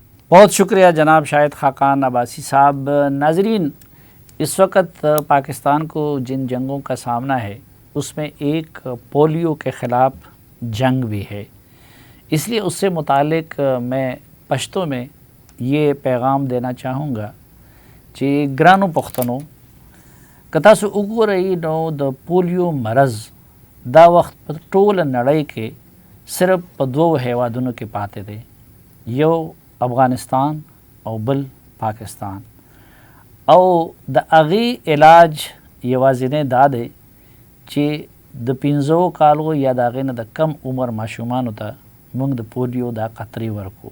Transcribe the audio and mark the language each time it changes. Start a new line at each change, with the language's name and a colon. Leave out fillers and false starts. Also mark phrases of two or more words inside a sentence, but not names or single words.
Urdu: بہت شکریہ جناب شاہد خاقان عباسی صاحب. ناظرین، اس وقت پاکستان کو جن جنگوں کا سامنا ہے اس میں ایک پولیو کے خلاف جنگ بھی ہے. اس لیے اس سے متعلق میں پشتو میں یہ پیغام دینا چاہوں گا کہ
Pashto: گرانو پختنو که تاسو وګورئ نو د پولیو مرض دا وخت په ټوله نړۍ کې صرف په 2 هیوادونو کې پاتې دی، یو افغانستان او بل پاکستان. او د هغې علاج یوازینی دا دی چې د 15 کالو یا د هغې نه د کم عمر ماشومانو ته موږ د پولیو دا قطرې ورکو.